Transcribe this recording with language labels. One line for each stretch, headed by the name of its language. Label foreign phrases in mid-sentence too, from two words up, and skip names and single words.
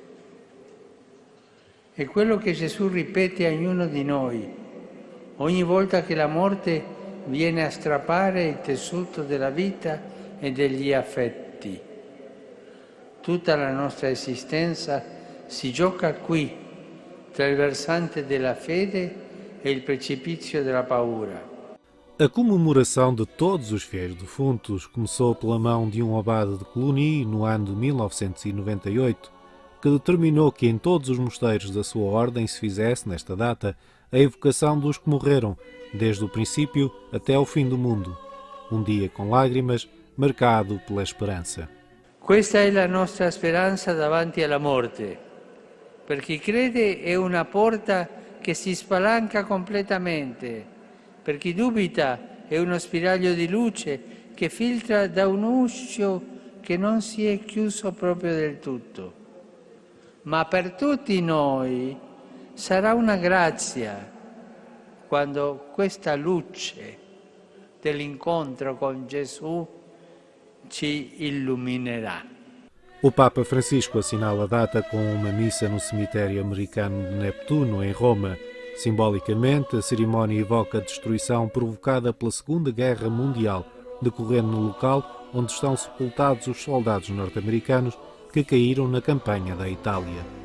Italian: È quello che Gesù ripete a ognuno di noi, ogni volta che la morte viene a strappare il tessuto della vita e degli affetti. Tutta la nostra esistenza si gioca qui, tra il versante della fede e il precipizio della paura.
Portuguese: A comemoração de todos os fiéis defuntos começou pela mão de um abade de Cluny no ano de 1998, que determinou que em todos os mosteiros da sua ordem se fizesse, nesta data, a evocação dos que morreram, desde o princípio até ao fim do mundo. Um dia com lágrimas, marcado pela esperança.
Italian: Questa è la nostra speranza davanti alla morte. Per chi crede è una porta che si spalanca completamente. Per chi dubita è uno spiraglio di luce che filtra da un uscio che non si è chiuso proprio del tutto. Ma per tutti noi sarà una grazia quando questa luce dell'incontro con Gesù ci illuminerà.
Portuguese: O Papa Francisco assinala a data com uma missa no cemitério americano de Neptuno, em Roma. Simbolicamente, a cerimónia evoca a destruição provocada pela Segunda Guerra Mundial, decorrendo no local onde estão sepultados os soldados norte-americanos que caíram na campanha da Itália.